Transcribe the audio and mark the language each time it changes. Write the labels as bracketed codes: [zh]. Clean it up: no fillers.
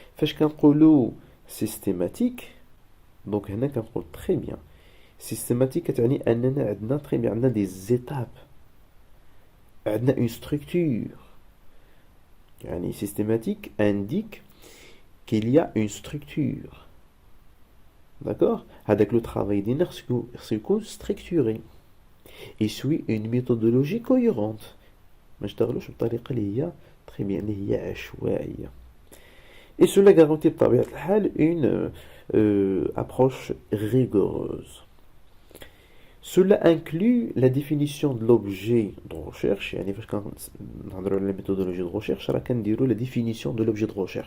[ar] فاش كنقولوا systématique, [fr] donc [ar] هنا كنقول [fr] très bien. [ar] Systématique كتعني أننا عندنا [fr] très bien [ar] عندنا [fr] des étapes, [ar] عندنا [fr] une structure. [ar] يعني [fr] systématique indique qu'il y a une structure. D'accord? [ar] هذاك [fr] le travail [ar] ديالنا خصو يكون structuré. [fr] Il suit une méthodologie cohérente. [ar] ما نشتغلوش بطريقة اللي هي [fr] très bien [ar] اللي هي عشوائية. [fr] Et cela garantit [ar] بطبيعة الحال [fr] une approche rigoureuse. Cela inclut la définition de l'objet de recherche. [ar] يعني فاش كنهضروا على [fr] la méthodologie de recherche [ar] راه كنديروا [fr] la définition de l'objet de recherche.